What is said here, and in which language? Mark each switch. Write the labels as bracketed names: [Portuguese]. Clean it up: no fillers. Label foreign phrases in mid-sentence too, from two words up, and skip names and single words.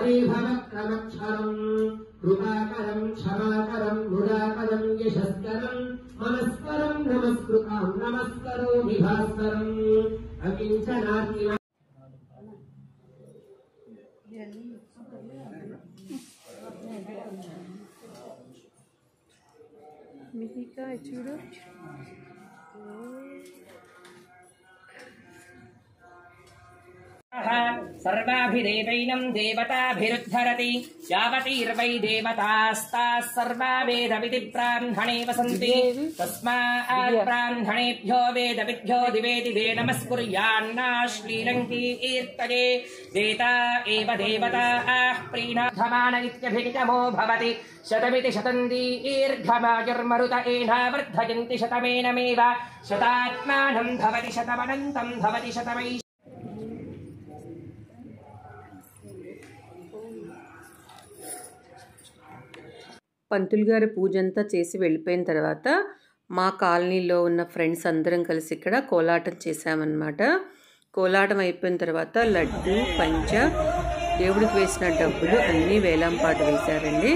[Sanskrit] కృపాకరం క్షమాకరం ముదాకరం యశస్కరం మనస్కరం నమస్కృతం నమస్కరో విభాస్కరం అకించనార్తి [Telugu] మిహికా చూడు [Sanskrit] सर्वाभिदेवैनं देवताभिरुद्धरति यावतीर्वै देवतास्ताः सर्वा वेदविधि ब्राह्मणे वसन्ति तस्मात् ब्राह्मणेभ्यो वेदविद्भ्यो दिवे दिवे नमस्कुर्यान्नाश्लीलङ्कीर्तये देता एव देवताः प्रीणाधमान इत्यभिनिगमो भवति शतमिति शतं दीर्घमायुर्मरुत एना वर्धयन्ति शतमेनमेव शतात्मानं भवति शतमनन्तं भवति शतमै [Telugu] పంతులు గారి పూజ అంతా చేసి వెళ్ళిపోయిన తర్వాత మా కాలనీలో ఉన్న ఫ్రెండ్స్ అందరం కలిసి ఇక్కడ కోలాటం చేసామన్నమాట. కోలాటం అయిపోయిన తర్వాత లడ్డు పంచ దేవుడికి వేసిన డబ్బులు అన్నీ వేలంపాట వేశారండి.